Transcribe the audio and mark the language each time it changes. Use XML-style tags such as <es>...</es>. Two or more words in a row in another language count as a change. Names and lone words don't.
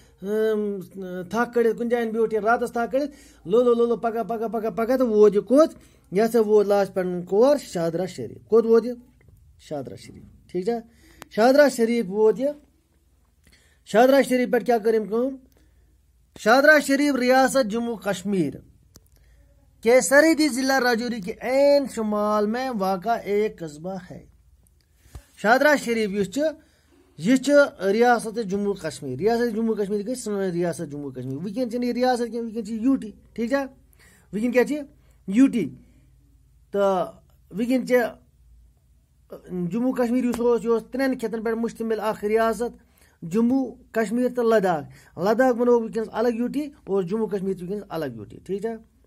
<ks>تھکھ کٔڑِتھ کُنہِ جایہِ بیوٗٹھ یہِ راتس تھکھ کٔڑِتھ لولو لولو پکان پکان پکان پکان تہٕ ووت یہِ کوٚت یہِ ہسا ووت لاسٹ پٮ۪ٹھ کور شادرہ شریف کوٚت ووت یہِ شادرہ شریف ٹھیٖک چھا شادرہ شریف ووت یہِ شادرہ شریف پٮ۪ٹھ کیٛاہ کٔر أمۍ کٲم شادرہ شریف</ks> <ur>ریاست جموں کشمیر کے سرحدی ضلع راجوری کے عین شمال میں واقع ایک قصبہ ہے</ur> <ks>شادرہ شریف یُس چھُ یہ ریاست جموں کشمیر ریاست جموں کشمیر گئی سٲنۍ ریاست جموں کشمیر وٕنکیٚن چھنہٕ یہِ ریاست کینٛہہ وٕنکیٚن چھِ یوٗ ٹی ٹھیٖک چھا وٕنکیٚن کیٛاہ چھِ یوٗ ٹی تہٕ وٕنکیٚن چھِ جموں کشمیر یُس اوس یہِ اوس 3 خطن پٮ۪ٹھ مُشتمل اکھ ریاست جموں کشمیر تہٕ لداخ لداخ بنوو وٕنکیٚنس الگ یوٗ ٹی اور جموں کشمیر چھِ وٕنکیٚنس الگ یوٗ ٹی ٹھیٖک چھا</ks>